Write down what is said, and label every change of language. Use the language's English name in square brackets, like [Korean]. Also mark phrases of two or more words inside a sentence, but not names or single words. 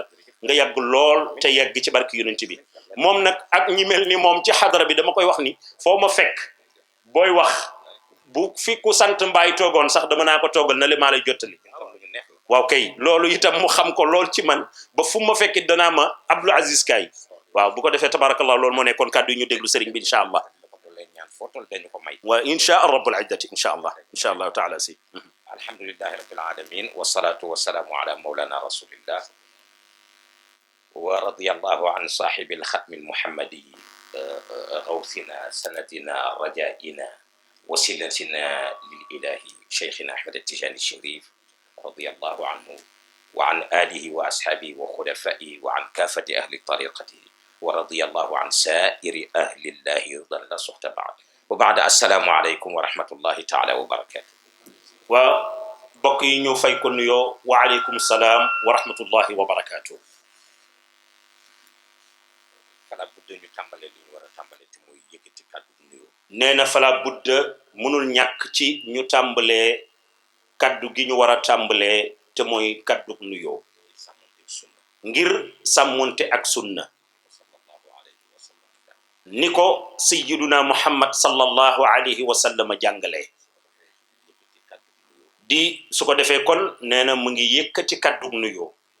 [Wolof] nga yàgg lool te yàgg ci barki yonent bi moom nag ak ñi mel ni moom ci xadara bi dama koy wax ni foo ma fekk booy wax bu fi ku sant mbaay toogoon sax dama naa ko toogal na le maa lay jottali waaw kay loolu itam mu xam ko lool ci man ba fu ma fekk danaa ma Abdou Aziz Kay waaw bu ko defee tabarakallah loolu moo nekkoon kàddu yi ñu déglu sëriñ bi [Arabic] إن شاء الله [Wolof] waaw [Arabic] إن شاء الله رب العزة إن شاء الله تعالى [Wolof] si [Arabic] الحمد لله رب العالمين والصلاة والسلام على مولانا رسول الله ورضي الله عن صاحب الختم المحمدي غوثنا سندنا رجائنا وسيلتنا للإله شيخنا أحمد التجاني الشريف رضي الله عنه وعن آله وأصحابه وخلفائه وعن كافة أهل طريقته ورضي الله عن سائر أهل الله ظل سخط بعد وبعد السلام عليكم ورحمة الله تعالى وبركاته وبقي نيو نيو وعليكم السلام ورحمة الله وبركاته فلا بد [Wolof] ñu tàmbale li ñu war a tàmbale te muy yëkkati kàddu nuyoo nee na [Arabic] فلا بد [Wolof] mënul ñàkk ci ñu tàmbalee kaddu gi ñu war a tàmbalee te mooy kaddu nuyoo ngir sàmmonte ak sunna ni ko sayyiduna Muhammad [Arabic] صلى الله عليه وسلم [Wolof] jàngalee di su ko defee kon nee na mu ngi yëkkati kàddu nuyoo